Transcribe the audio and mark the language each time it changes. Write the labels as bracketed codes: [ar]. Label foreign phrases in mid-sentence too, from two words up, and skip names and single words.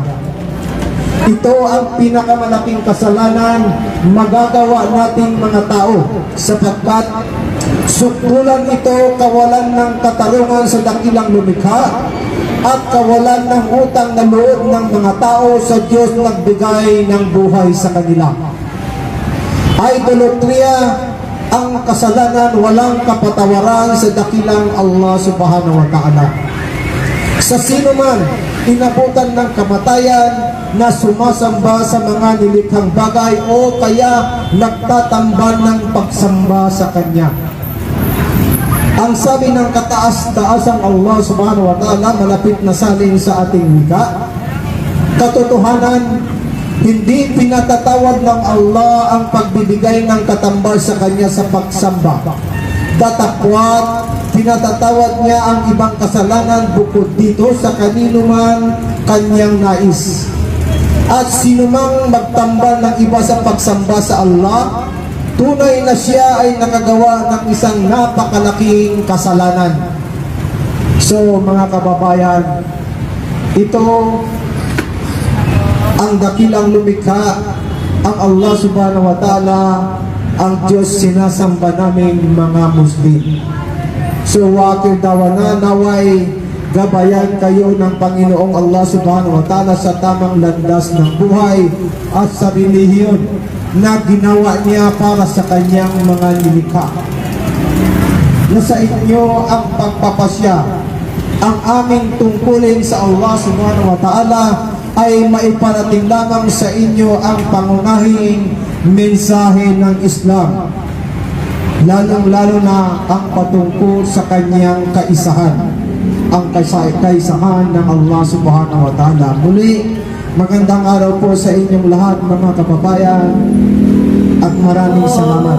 [tl] Ito ang pinakamalaking kasalanan magagawa nating mga tao, sapagkat sukdulan ito kawalan ng katarungan sa dakilang lumikha at kawalan ng utang na loob ng mga tao sa Diyos nagbigay ng buhay sa kanila. Idolatria ang kasalanan walang kapatawaran sa dakilang Allah [ar] سبحانه وتعالى. [tl] Sa sino man inabutan ng kamatayan na sumasamba sa mga nilikhang bagay o kaya nagtatambal ng pagsamba sa Kanya. Ang sabi ng kataas-taasang Allah [ar] سبحانه وتعالى, [tl] malapit na salin sa ating wika, katotohanan, hindi pinatatawad ng Allah ang pagbibigay ng katambal sa Kanya sa pagsamba. Datapwat, pinatatawad niya ang ibang kasalanan bukod dito sa kanino man Kanyang nais. At sinumang magtambal ng iba sa pagsamba sa Allah, tunay na siya ay nakagawa ng isang napakalaking kasalanan. So mga kababayan, ito ang dakilang lumikha, ang Allah [ar] سبحانه وتعالى, [tl] ang Diyos sinasamba namin mga Muslim. So wakil dawana naway gabayan kayo ng Panginoong Allah [ar] سبحانه وتعالى [tl] sa tamang landas ng buhay at sa relihiyon na ginawa niya para sa kanyang mga nilikha. Nasa inyo ang pagpapasya. Ang aming tungkulin sa Allah [ar] سبحانه وتعالى [tl] ay maiparating lamang sa inyo ang pangunahing mensahe ng Islam, lalong-lalo na ang patungkol sa kanyang kaisahan, ang kaisahan ng Allah [ar] سبحانه وتعالى. [tl] Muli, magandang araw po sa inyong lahat mga kababayan at maraming salamat.